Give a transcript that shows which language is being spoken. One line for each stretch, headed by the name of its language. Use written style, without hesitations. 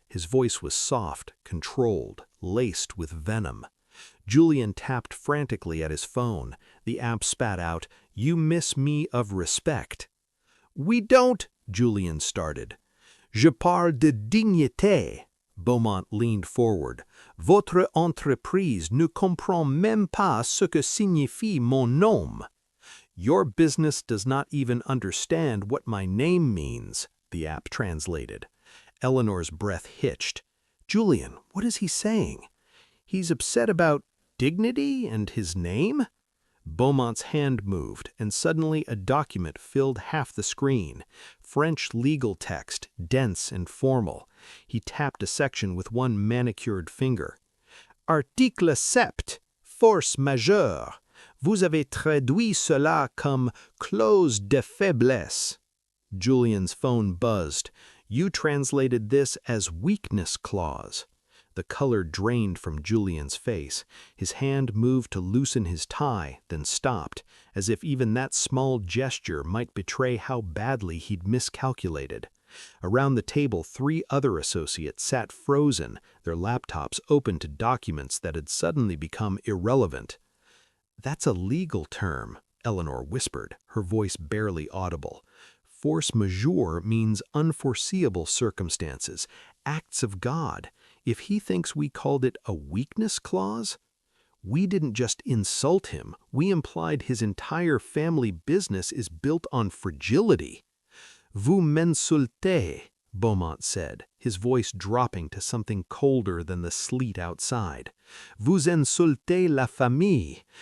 English: His voice was soft, controlled, laced with venom. Julian tapped frantically at his phone. The app spat out, "You miss me of respect." "We don't," Julian started.
French: "Je parle de dignité."
English: Beaumont leaned forward.
French: "Votre entreprise ne comprend même pas ce que signifie mon nom."
English: "Your business does not even understand what my name means," the app translated. Eleanor's breath hitched. Julian, what is he saying? He's upset about dignity and his name? Beaumont's hand moved, and suddenly a document filled half the screen. French legal text, dense and formal. He tapped a section with one manicured finger. Article 7, force majeure.
French: Vous avez traduit cela comme clause de faiblesse.
English: Julian's phone buzzed. You translated this as weakness clause. The color drained from Julian's face. His hand moved to loosen his tie, then stopped, as if even that small gesture might betray how badly he'd miscalculated. Around the table, 3 other associates sat frozen, their laptops open to documents that had suddenly become irrelevant. That's a legal term, Eleanor whispered, her voice barely audible. Force majeure means unforeseeable circumstances, acts of God. If he thinks we called it a weakness clause, we didn't just insult him, we implied his entire family business is built on fragility.
French: Vous m'insultez,
English: Beaumont said, his voice dropping to something colder than the sleet outside.
French: Vous insultez la famille.